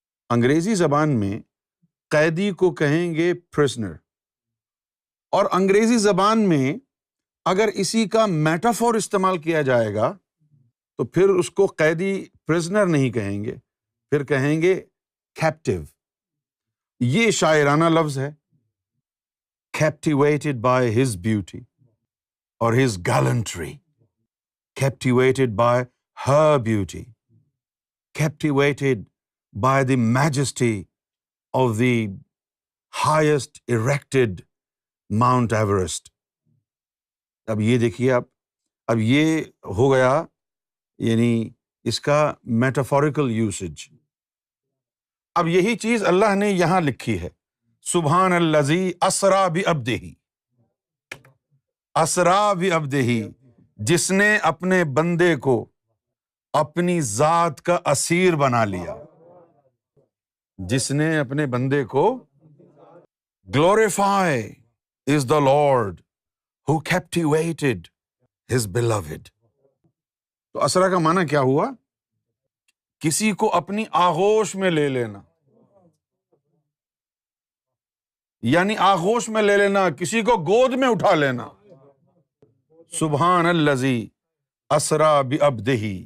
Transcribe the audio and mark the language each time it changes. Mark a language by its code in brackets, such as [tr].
[ur] انگریزی زبان میں قیدی کو کہیں گے پرزنر، اور انگریزی زبان میں اگر اسی کا میٹافور استعمال کیا جائے گا تو پھر اس کو قیدی پرزنر نہیں کہیں گے، پھر کہیں گے کیپٹیو. یہ شاعرانہ لفظ ہے. [en] captivated by his beauty or his gallantry, captivated by her beauty, captivated by the majesty of the highest erected Mount Everest. [ur] اب یہ دیکھیے، اب یہ ہو گیا یعنی اس کا [en] Metaphorical usage. [ur] اب یہی چیز اللہ نے یہاں لکھی ہے، [ar] سبحان الذی اسریٰ بعبدہ. اسریٰ بعبدہ، [ur] جس نے اپنے بندے کو اپنی ذات کا اسیر بنا لیا. جس نے اپنے بندے کو [en] glorify is the Lord who captivated his beloved. [ur] تو اسرا کا معنی کیا ہوا؟ کسی کو اپنی آغوش میں لے لینا، یعنی آغوش میں لے لینا، کسی کو گود میں اٹھا لینا. [ar] سبحان الذی اسریٰ بعبدہ.